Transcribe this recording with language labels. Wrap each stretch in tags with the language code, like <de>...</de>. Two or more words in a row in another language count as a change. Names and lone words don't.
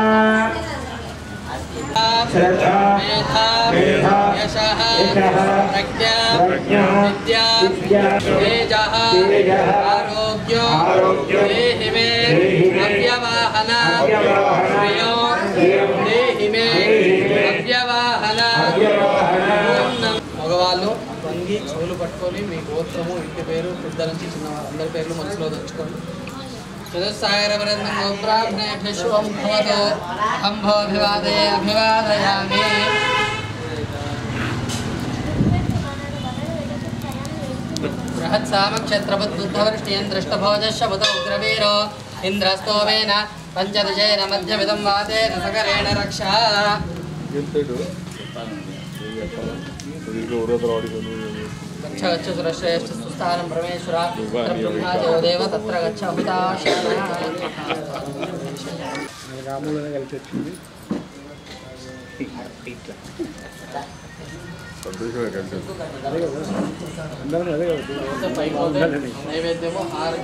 <sa>श्रद्धा मेधा यशः प्रज्ञा विद्या तेजः आरोग्यो देहि मे अव्यवाहन श्रियो देहि मे अव्यवाहन</sa> <te>మగవాళ్ళు వంగి చెవులు పట్టుకొని మీ గోత్రము ఇంటి పేరు పెద్దల నుంచి చిన్నవారు అందరి పేర్లు మనసులో తెచ్చుకోండి</te> <sa>చతుస్సాగరవరందం బ్రాహ్మణేభ్యః శుభం భవతు అంభోభివాదే అభివాదయామి బృహత్సామక్షత్రబుద్ధవర్ష్టియం దృష్టభోజస్య బుధ ఉగ్రవీరో ఇంద్రస్తోమేన పంచదశేన మధ్యమిదం వాతేన సకరేణ రక్షా गच्छ गच्छ सुरश्रेष्ठ सुस्थानं परमेश्वर ब्रह्मा देव तत्र गच्छ हुताशनः</sa> <te>రాములనే కలిసి వచ్చింది నైవేద్యము హారతి</te>